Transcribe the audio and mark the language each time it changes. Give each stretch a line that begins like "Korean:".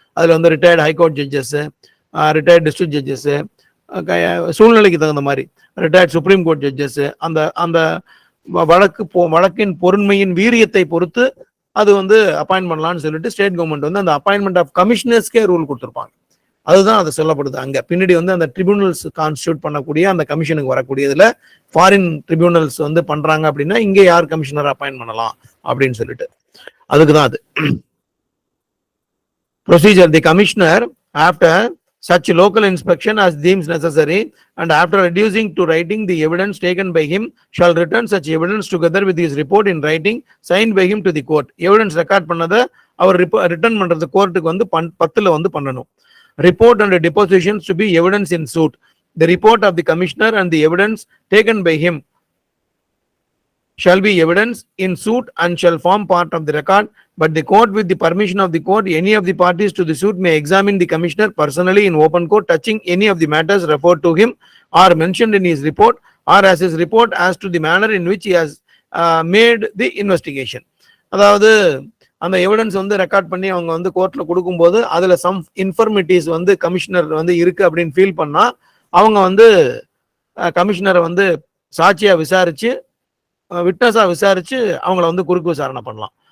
Tamil: அதுல வந்து retired high court judges, retired district judges, சூழ்நிலைக்கு தகுந்த மாதிரி ரிட்டையர்ட் சுப்ரீம் கோர்ட் ஜட்ஜஸ், அந்த அந்த வழக்கின் பொருண்மையின் வீரியத்தை பொறுத்து அது வந்து அப்பாயின்ட் பண்ணலாம்னு சொல்லிட்டு ஸ்டேட் கவர்மெண்ட் வந்து அந்த அப்பாயின்மெண்ட் ஆஃப் கமிஷனர்ஸ்க்கே ரூல் கொடுத்துருப்பாங்க. அதுதான் அது சொல்லப்படுது அங்க பின்னாடி வந்து அந்த ட்ரிபியூனல்ஸ் கான்ஸ்டியூட் பண்ணக்கூடிய அந்த கமிஷனுக்கு வரக்கூடியதுல ஃபாரின் ட்ரிபியூனல்ஸ் வந்து பண்றாங்க அப்படின்னா இங்கே யார் கமிஷனர் அப்பாயின்ட் பண்ணலாம் அப்படின்னு சொல்லிட்டு அதுக்குதான் அது procedure.
English: The commissioner after such local inspection as deems necessary and after reducing to writing the evidence taken by him shall return such evidence together with his report in writing signed by him to the court.
Tamil: evidence record பண்ணத அவர் return பண்றது கோர்ட்டுக்கு வந்து 10ல வந்து பண்ணணும்.
English: report and depositions to be evidence in suit. the report of the commissioner and the evidence taken by him shall be evidence in suit and shall form part of the record, but the court, with the permission of the court, any of the parties to the suit may examine the commissioner personally in open court touching any of the matters referred to him or mentioned in his report, or as his report as to the manner in which he has made the investigation.
Tamil: அதாவது அந்த evidence வந்து record பண்ணி அவங்க வந்து கோர்ட்ல கொடுக்கும்போது அதுல some infirmities வந்து கமிஷனர் வந்து இருக்கு அப்படின்னு ஃபீல் பண்ணா அவங்க வந்து கமிஷனரை வந்து சாட்சியா விசாரிச்சு விட்னஸா விசாரிச்சு அவங்கள வந்து குறுக்கு விசாரணை பண்ணலாம்.